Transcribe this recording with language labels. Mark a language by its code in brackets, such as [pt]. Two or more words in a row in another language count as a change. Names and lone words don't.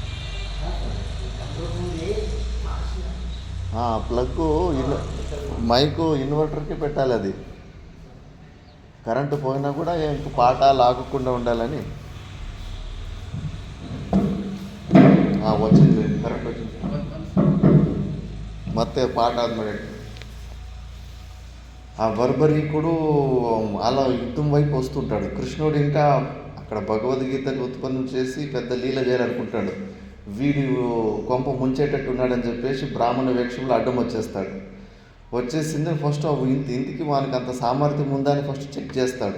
[en] plug mic [te] ఇన్వర్టర్కి పెట్టాలి. అది కరెంటు పోయినా కూడా ఇంక పాట లాగకుండా ఉండాలని. వచ్చింది, కరెంట్ వచ్చింది. [kn] ಮತ್ತೆ ಪಾಠ ಆದ್ಮೇಲೆ [te] ఆ బర్బరీకుడు అలా యుద్ధం వైపు వస్తుంటాడు. కృష్ణుడు ఇంకా అక్కడ భగవద్గీతను ఉత్పన్నం చేసి పెద్ద లీల చేయాలనుకుంటాడు. వీడు కొంప ముంచేటట్టు ఉన్నాడని చెప్పేసి బ్రాహ్మణ వేక్షంలో అడ్డం వచ్చేస్తాడు. వచ్చేసింది ఫస్ట్ ఇంటికి వానికి అంత సామర్థ్యం ఉందా అని [en] first check [te] చేస్తాడు.